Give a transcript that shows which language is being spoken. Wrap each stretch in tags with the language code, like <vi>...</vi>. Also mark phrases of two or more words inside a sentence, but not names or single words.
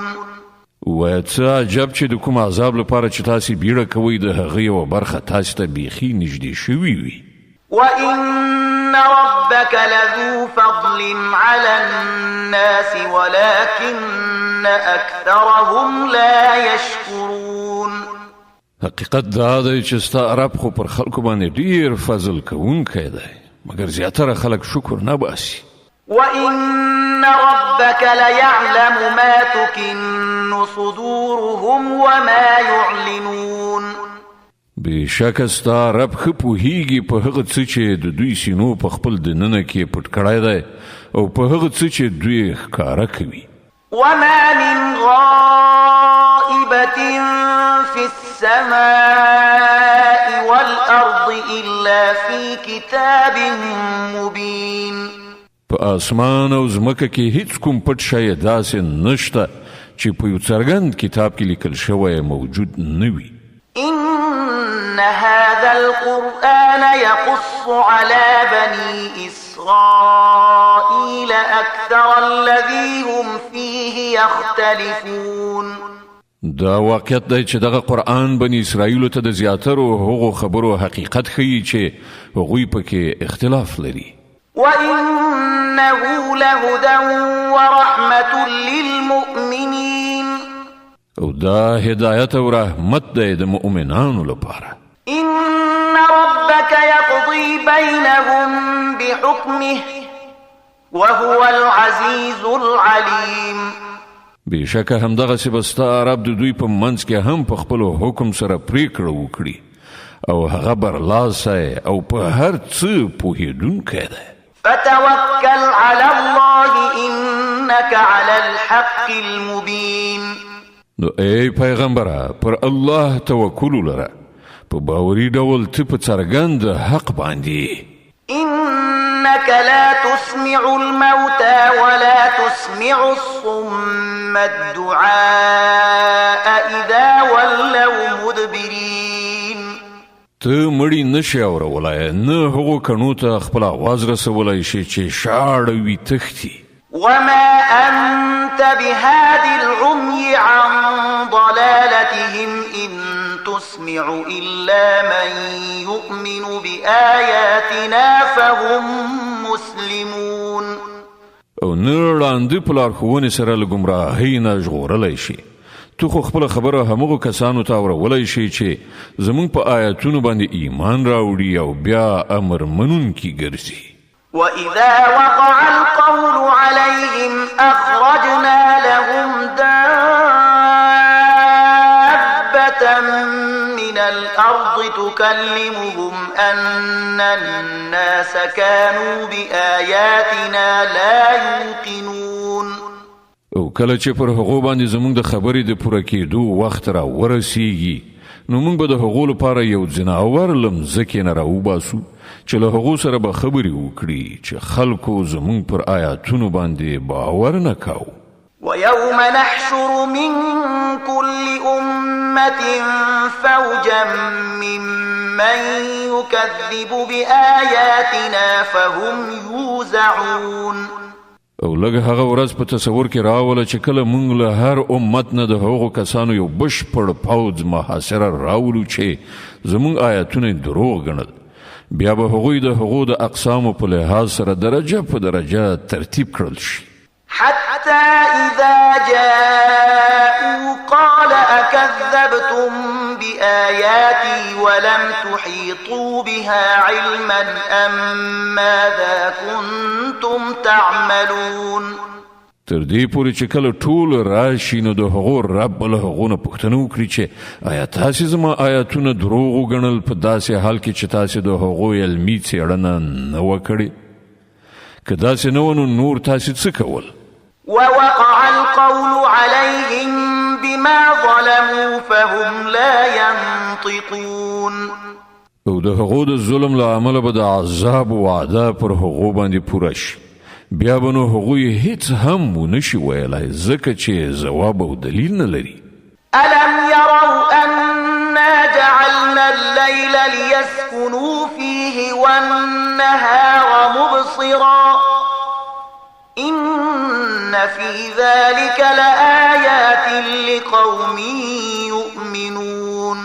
<ps>وایه څه عجب چې د کوم عذاب لپاره چې تاسې بیړه کوئ د هغه یوه برخه تاسې ته بیخي نږدې شوي وي</ps> <ar>وإن ربك لذو فضل على الناس ولكن أكثرهم لا يشكرون</ar> <ps>حقیقت دا دی چې ستا رب خو پر خلکو باندې ډیر فضل کوونکی دی مګر زیاتره خلک شکر نه باسي</ps> <ar>وإن ربك ليعلم ما تكن صدورهم وما يعلنون</ar> <ps>بېشکه ستا رب ښه پوهیږي په هغه څه چې د دوی سینو په خپل دننه کې پټ کړی دی او په هغه څه چې دوی ښکاره کوي</ps> <ar>وما من غائبة في السماء والأرض إلا في كتاب مبين</ar> <ps>په اسمان او ځمکه کې هیڅ کوم پټ شی داسې نشته چې په یو څرګند کتاب کې لیکل شوی موجود نه وي</ps> <ar>إن هذا القرآن يقص على بني إسرائيل أكثر الذي هم فيه يختلفون</ar> <ps>دا واقعیت دی چې دغه قرآن بني اسرائیلو ته د زیاترو هغو خبرو حقیقت ښیي چې هغوی پکې اختلاف لري</ps> <ar>وإنه لهدى ورحمة للمؤمنين</ar> <ps>او دا هدایت او رحمت دی د مؤمنانو لپاره</ps> <ar>إن ربك يقضي يقضي بينهم بحكمه وهو العزيز العليم.</ar> <ps>بشکه همدغسې به ستا رب د دوی په منځ کې هم په خپلو حکم سره پریکړه وکړي او هغه برلاسی او په هر څه پوهېدونکی دی.</ps> <ar>فتوكل على الله إنك على الحق المبين.</ar> <ps>نو ای پیغمبره پر الله توکل لره، په باوري ډول ته په څرګند حق باندې.</ps> <ar>إنك لا تسمع الموتى ولا تسمع الصم الدعاء إذا ولوا مدبرين.</ar> <ps>ته مړی نشي اورولای، نه هغو کڼو ته خپل آواز رسولای شي چې شاړه وي تښتي.</ps> <ar>وما أنت بهاد العمي عن ضلالتهم إن تسمع إلا من يؤمن بآياتنا فهم مسلمون.</ar> <ps>او نه ړانده په لارښوونې سره له ګمراهۍ نه ژغورلی شي. تو خو خپله خبره همغو کسانو ته اورولای شي چې زموږ په آیاتونو باندې ایمان راوړي او بیا امر منونکي ګرځي.</ps> <ar>وإذا وقع القول عليهم أخرجنا لهم دابة من الأرض تكلمهم أن الناس كانوا بآياتنا لا يوقنون.</ar> <ps>او کله چې پر هغو باندې زموږ د خبرې د پوره کېدو وخت را ورسیږي نو موږ به د هغو لپاره یو ځناور له مځکې نه راوباسو چې له هغو سره به خبرې وکړي چې خلکو زموږ پر آیاتونو باندې باور نه کاوه.</ps> <ar>ويوم نحشر من كل أمة فوجا ممن يكذب بآياتنا فهم يوزعون.</ar> <ps>او لږ هغه ورځ په تصور کې راوله چې کله موږ له هر امت نه د هغو کسانو یو بشپړ پوځ محاصره راولو چې زموږ آیاتونه دروغ ګڼل، بیا به هغوی د هغو د اقسامو په لحاظ سره درجه په درجه ترتیب کړل شي.</ps> <ar>حتى إذا جاءوا قال أكذبتم بآياتي ولم تحيطوا بها علما أم ماذا كنتم تعملون.</ar> <ps>تر دې پورې چې کله ټول راشي نو د هغو رب له هغو نه پوښتنه وکړي چې آیا تاسې زما آیاتونه دروغ وګڼل په داسې حال کې چې تاسې د هغو علمي څېړنه نه وه کړې؟ که داسې نه وه نو نور تاسې څه کول؟</ps> <ar>ووقع القول عليهم بما ظلموا فهم لا ينطقون.</ar> <ps>او د هغو د ظلم له امله به د عذاب وعده پر هغو باندې پوره شي، بیا به نو هغوی هیڅ هم ونشي ویلی ځکه چې ځواب او دلیل نه لري.</ps> <ar>ألم يروا أنا جعلنا الليل ليسكنوا فيه والنهار مبصرا إن في ذلك لآيات لقوم يؤمنون.</ar>